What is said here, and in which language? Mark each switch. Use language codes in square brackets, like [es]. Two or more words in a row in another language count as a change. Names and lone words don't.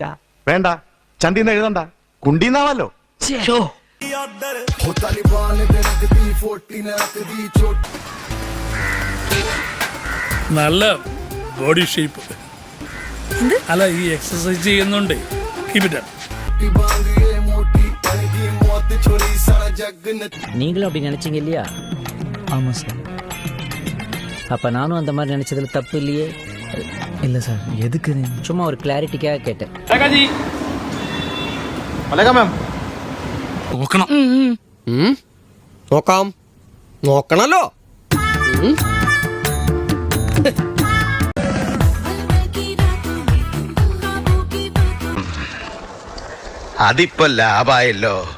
[ml] വേണ്ട, ചന്തിന്ന് എഴുതണ്ട, കുണ്ടീന്നാവല്ലോ. നല്ല [en] body shape. [ml] അല്ല, ഈ എക്സസൈസ് ചെയ്യുന്നുണ്ട്. [ta] நீங்களும் அப்படி நினைச்சீங்க இல்லையா? ஆமா சார். அப்ப நானும் அந்த மாதிரி நினைச்சதுல தப்பு இல்லையே? இல்ல சார். எதுக்கு? சும்மா ஒரு கிளாரிட்டிக்காக கேட்டேன். [ml] നോക്കാം, നോക്കണല്ലോ. അതിപ്പോ ലാഭായല്ലോ.